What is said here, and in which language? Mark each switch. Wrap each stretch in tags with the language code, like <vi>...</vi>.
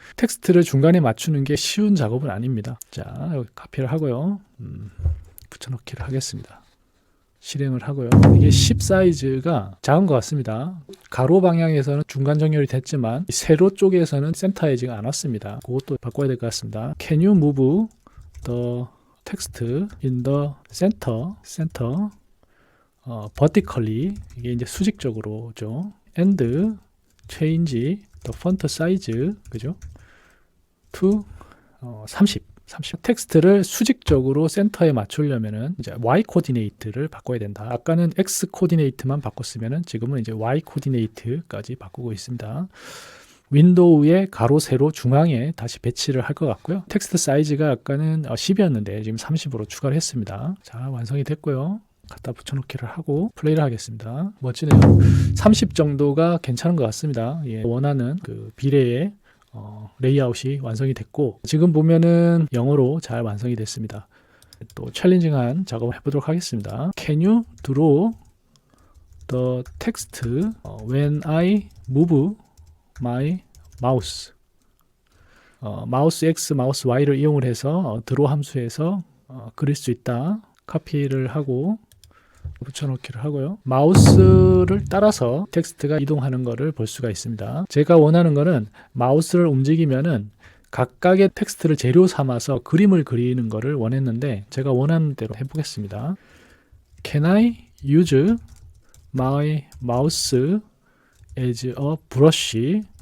<ko>텍스트를 중간에 맞추는 게 쉬운 작업은 아닙니다. 자, 여기 카피를 하고요. 붙여넣기를 하겠습니다. 실행을 하고요. 이게 10 사이즈가 작은 것 같습니다. 가로 방향에서는 중간 정렬이 됐지만 세로 쪽에서는 센터이지가 않았습니다. 그것도 바꿔야 될 것 같습니다.</ko> <en>Can you move the text in the center vertically?</en> <ko>이게 이제 수직적으로죠.</ko> <en>And change the font size,</en> <ko>그죠?</ko> <en>to 30.</en> <ko>텍스트를 수직적으로 센터에 맞추려면은 이제 Y 코디네이트를 바꿔야 된다. 아까는 X 코디네이트만 바꿨으면은 지금은 이제 Y 코디네이트까지 바꾸고 있습니다. 윈도우의 가로, 세로, 중앙에 다시 배치를 할 것 같고요. 텍스트 사이즈가 아까는 10이었는데 지금 30으로 추가를 했습니다. 자, 완성이 됐고요. 갖다 붙여놓기를 하고 플레이를 하겠습니다. 멋지네요. 30 정도가 괜찮은 것 같습니다. 예, 원하는 그 비례의 레이아웃이 완성이 됐고 지금 보면은 영어로 잘 완성이 됐습니다. 또 챌린징한 작업을 해보도록 하겠습니다.</ko> <en>Can you draw the text when I move my mouse?</en> <ko>마우스 X, 마우스 Y를 이용을 해서 draw 함수에서 그릴 수 있다. 카피를 하고 붙여넣기를 하고요. 마우스를 따라서 텍스트가 이동하는 것을 볼 수가 있습니다. 제가 원하는 거는 마우스를 움직이면은 각각의 텍스트를 재료 삼아서 그림을 그리는 것을 원했는데 제가 원하는 대로 해보겠습니다.</ko> <en>Can I use my mouse as a brush?</en>